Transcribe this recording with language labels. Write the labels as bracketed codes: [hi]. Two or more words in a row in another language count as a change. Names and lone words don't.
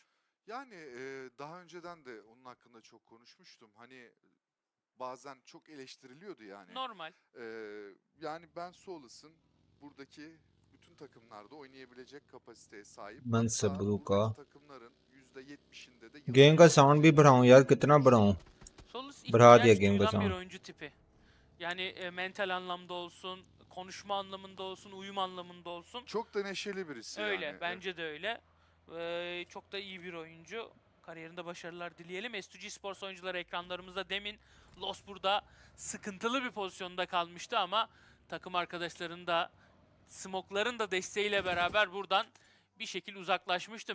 [tr] Yani daha önceden de onun hakkında çok konuşmuştum. Hani bazen çok eleştiriliyordu yani. Normal. Yani Ben Solus'un buradaki bütün takımlarda oynayabilecek kapasiteye sahip. Mansa Hatta Bruka. buradaki takımların %70'inde de [hi] गेम का साउंड भी बढ़ाऊं यार कितना बढ़ाऊं [tr] Soğullus [hi] बढ़ा दिया [tr] ihtiyaç [hi] गेम का [tr] duyulan bir [hi] साउंड [tr] oyuncu tipi. Yani mental anlamda olsun, konuşma anlamında olsun, uyum anlamında olsun. Çok da neşeli birisi Öyle, yani. bence de öyle. Çok da iyi bir oyuncu. Kariyerinde başarılar dileyelim. S2G Sports oyuncuları ekranlarımızda demin Los burada sıkıntılı bir pozisyonda kalmıştı ama takım arkadaşlarının da Smoke'ların da desteğiyle beraber buradan bir şekil uzaklaşmıştı.